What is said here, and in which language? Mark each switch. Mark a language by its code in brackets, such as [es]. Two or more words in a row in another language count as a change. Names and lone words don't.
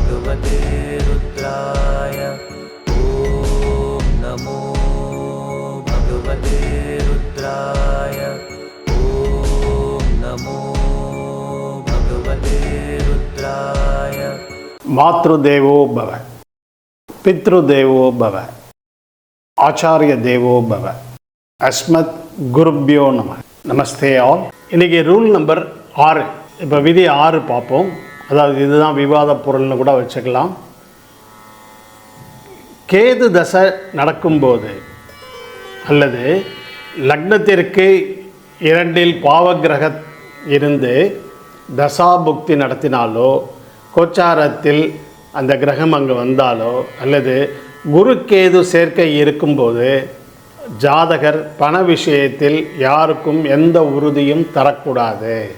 [sa] भगवते रुद्राय ॐ नमो भगवते रुद्राय ॐ नमो भगवते रुद्राय। मातृदेवो भव, पितृदेवो भव, आचार्य देवो भव, अस्मत् गुरुभ्यो नम. [ta] நமஸ்தே ஆல். இன்றைக்கி ரூல் நம்பர் 6. இப்போ விதி 6 பார்ப்போம். அதாவது இதுதான் விவாத பொருள்னு கூட வச்சுக்கலாம். கேது தசை நடக்கும்போது அல்லது லக்னத்திற்கு 2இல் பாவகிரக இருந்து தசாபுக்தி நடத்தினாலோ, கோச்சாரத்தில் அந்த கிரகம் அங்கே வந்தாலோ, அல்லது குரு கேது சேர்க்கை இருக்கும்போது ஜாதகர் பண விஷயத்தில் யாருக்கும் எந்த உறுதியும் தரக்கூடாது.